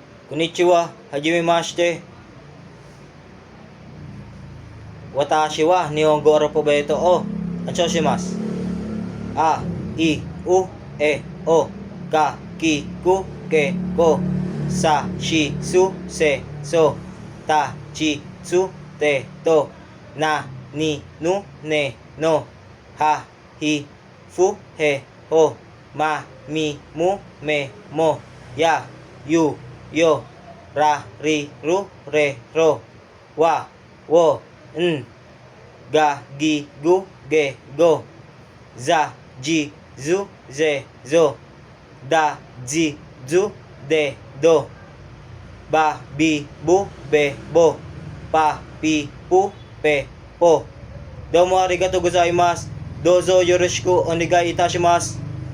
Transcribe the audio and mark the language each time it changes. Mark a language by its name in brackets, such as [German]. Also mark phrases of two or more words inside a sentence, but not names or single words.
[Japanese] こんにちは、はじめまして. わたしは にほんご alfabeto を あんちょう します. あ、い、う、え、お、か、き、く、け、こ, さ、し、す、せ、そ、た、ち, つ、て、と、な、に、ぬ、ね、の、は、ひ、ふ、へ、ほ, ま、み、む、め、も, や、ゆ、よ、ら、り、る、れ、ろ、わ, を、ん、が、ぎ、ぐ、げ、ご、ざ, じ, ず、ぜ、ぞ、だ、じ、ず、で、ど, ば、び、ぶ、べ、ぼ、ぱ、ぴ、ぷ、ぺ、ぽ. どうも ありがとう ございます。どうぞ よろしく おねがい いたします.